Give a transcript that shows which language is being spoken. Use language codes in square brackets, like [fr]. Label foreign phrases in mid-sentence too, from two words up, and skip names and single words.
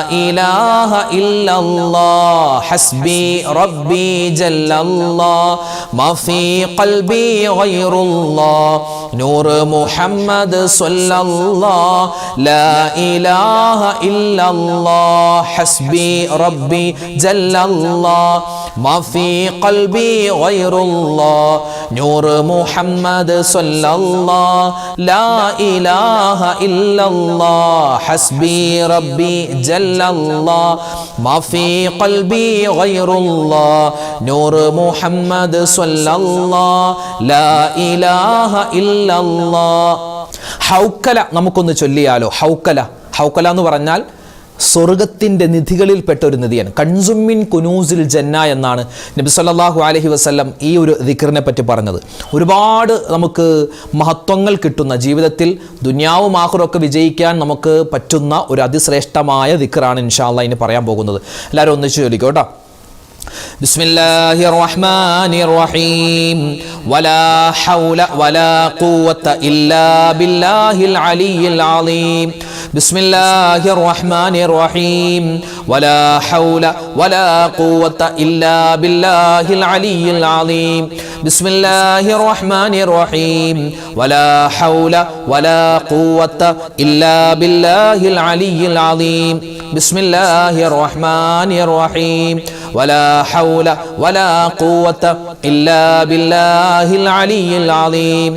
[ar] إله إلا الله حسبي ربي جل الله ما في قلبي غير الله نور محمد صلى الله لا إله إلا الله حسبي ربي جل الله ما في قلبي غير الله نور محمد صلى الله لا إله إلا الله حسبي ربي جل الله ما في قلبي غير الله نور محمد صلى الله لا إله إلا الله [ml] ഹൗക്കല നമുക്കൊന്ന് ചൊല്ലിയാലോ. ഹൗക്കല എന്ന് പറഞ്ഞാൽ സ്വർഗത്തിൻ്റെ നിധികളിൽപ്പെട്ട ഒരു നിധിയാണ്. [ar] كنز من كنوز الجنة [ml] എന്നാണ് നബി [ar] صلى الله عليه وسلم [ml] ഈ ഒരു ദിക്റിനെ പറ്റി പറഞ്ഞത്. ഒരുപാട് നമുക്ക് മഹത്വങ്ങൾ കിട്ടുന്ന, ജീവിതത്തിൽ ദുനിയാവും ആഖിറൊക്കെ വിജയിക്കാൻ നമുക്ക് പറ്റുന്ന ഒരു അതിശ്രേഷ്ഠമായ ദിക്റാണ് [ar] إن شاء الله [ml] ഇനി പറയാൻ പോകുന്നത്. എല്ലാവരും ഒന്നിച്ച് ചൊല്ലിക്കോ കേട്ടോ. [ar] بسم الله الرحمن الرحيم ولا حول ولا قوة إلا بالله العلي العظيم بسم الله الرحمن الرحيم ولا حول ولا قوة إلا بالله العلي العظيم بسم الله الرحمن الرحيم ولا حول ولا قوة إلا بالله العلي العظيم بسم الله الرحمن الرحيم ولا حول ولا قوة إلا بالله العلي العظيم